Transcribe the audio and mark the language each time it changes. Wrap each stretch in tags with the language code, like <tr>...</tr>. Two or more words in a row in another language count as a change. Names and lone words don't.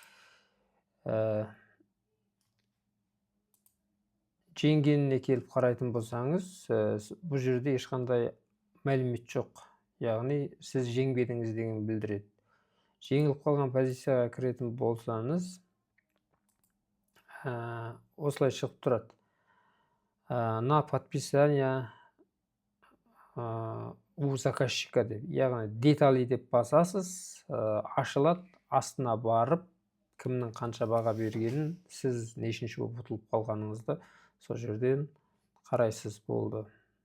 <kk>Жеңгеніне келіп қарайтын болсаңыз, бұл жерде ешқандай мәлімет жоқ. Яғни сіз жеңбедіңіз деген білдіреді. Жеңіліп қалған позицияға кіретін болсаңыз, осылай шығып тұрады.</kk> <ru>На подписание у заказчика</ru> <kk>деп, яғни детали деп басасыз, ашылады, астына барып, кімнің қанша баға бергенін, сіз нешінші болып ұтылып қалғаныңызды сол жерден қарайсыз, болды.</kk>